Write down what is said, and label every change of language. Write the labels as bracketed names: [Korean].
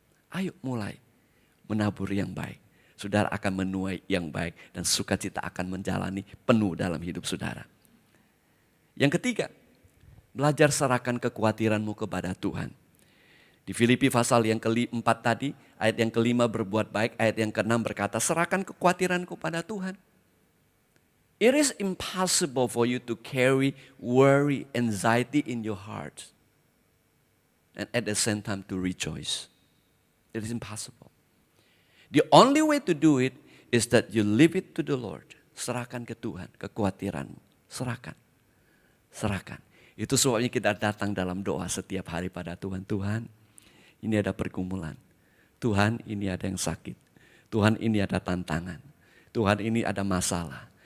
[Indonesian] Ayo mulai menabur yang baik. Saudara akan menuai yang baik dan sukacita akan menjalani penuh dalam hidup saudara. Yang ketiga, belajar serahkan kekhawatiranmu kepada Tuhan. Di Filipi pasal yang ke-4 tadi, ayat yang ke-5 berbuat baik, ayat yang ke-6 berkata serahkan kekhawatiran kepada Tuhan. [English] It is impossible for you to carry worry, anxiety in your heart and at the same time to rejoice. It is impossible. The only way to do it is that you leave it to the Lord. [Indonesian] Serahkan ke Tuhan, kekhawatiranmu. Serahkan. Itu sebabnya kita datang dalam doa setiap hari pada Tuhan. Tuhan, ini ada pergumulan. Tuhan, ini ada yang sakit. Tuhan, ini ada tantangan. Tuhan, ini ada masalah.